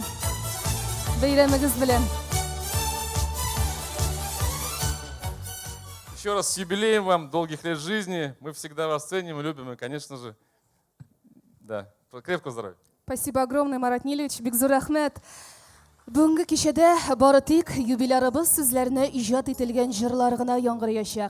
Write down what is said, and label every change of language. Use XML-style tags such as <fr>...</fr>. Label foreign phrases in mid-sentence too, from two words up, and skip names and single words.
<tt>Бәйрәмегез белән.</tt> <ru>Еще раз с юбилеем вам, долгих лет жизни. Мы всегда вас ценим и любим. И, конечно же, да, крепкого здоровья. Спасибо огромное,</ru> <tt>Марат Нилевич. Бик зур рәхмәт. Бүгінгі кешедә бары тик юбилярыбыз сүзләренә иҗат ителгән җырлар гына яңгырыячак.</tt>